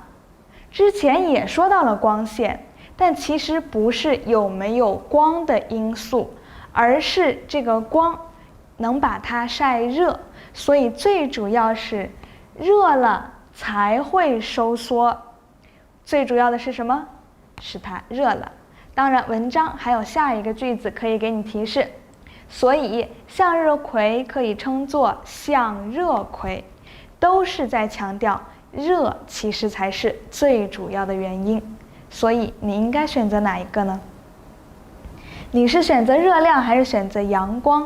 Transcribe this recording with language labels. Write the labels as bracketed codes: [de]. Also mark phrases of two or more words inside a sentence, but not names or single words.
[zh] 之前也說到了光線，但其實不是有沒有光的因素，而是這個光能把它曬熱，所以最主要是熱了才會收縮。最主要的是什麼？是它熱了。當然文章還有下一個句子可以給你提示，所以向日葵可以稱作向熱葵，都是在強調熱其實才是最主要的原因。所以你應該選擇哪一個呢？你是選擇熱量還是選擇陽光？